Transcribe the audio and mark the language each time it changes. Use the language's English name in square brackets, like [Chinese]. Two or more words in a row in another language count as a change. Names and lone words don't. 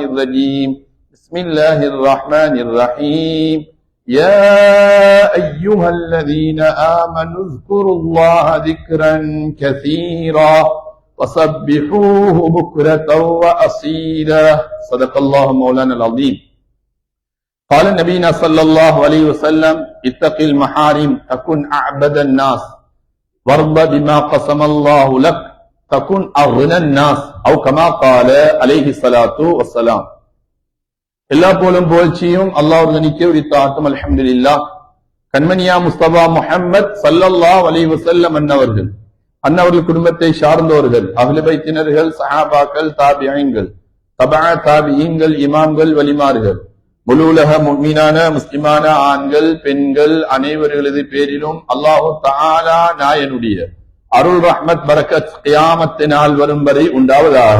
[Arabic] الرجيم بسم الله الرحمن الرحيم يا أيها الذين آمنوا اذكروا الله ذكرا كثيرا وسبحوه بكرة وأصيلا صدق الله مولانا العظيم. قال نبينا صلى الله عليه وسلم اتق المحارم تكن أعبد الناس وارض بما قسم الله لك تكن أغنى الناس أو كما قال عليه الصلاة والسلام. [Tamil] எல்லா போலும் புகழ்ச்சியும் அல்லாஹ்வுக்கு உரித்தாட்டும் அல்ஹம்துலில்லாஹ். கண்மணியா முஸ்தபா முஹம்மத் [Arabic] صلى الله عليه وسلم [Tamil] அன்னவர்கள் குடும்பத்தை சார்ந்தவர்கள், அஹ்லே பைத்தினர்கள், சஹாபாக்கள், தாபிஈன்கள், தபா தாபிஈன்கள், இமாம்கள், வலிமார்கள், முழு உலக முஃமினான முஸ்லிமான ஆண்கள் பெண்கள் அனைவர்களது பேரிலும் அல்லாஹு தஆலா நாயனுடைய அருள் ரஹ்மத் பரக்கத் கியாமத் நாள் வரும் வரை உண்டாவதாக.